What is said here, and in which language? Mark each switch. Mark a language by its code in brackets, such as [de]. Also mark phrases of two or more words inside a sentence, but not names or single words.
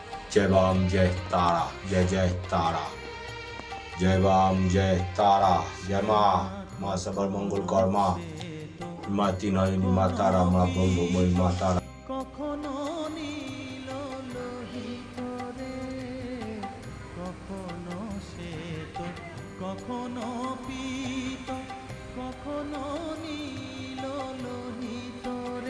[hi] जय बाम जय तारा, जय जय तारा, जय बाम जय तारा, जय माँ सबर मंगल कर्मा, [bn] মা তিনয়নী মা তারা মা ব্রহ্মময়ী মা তারা। কখনো নীল লোহিত রে, কখনো শ্বেত, কখনো পীত, কখনো নীল লোহিত রে।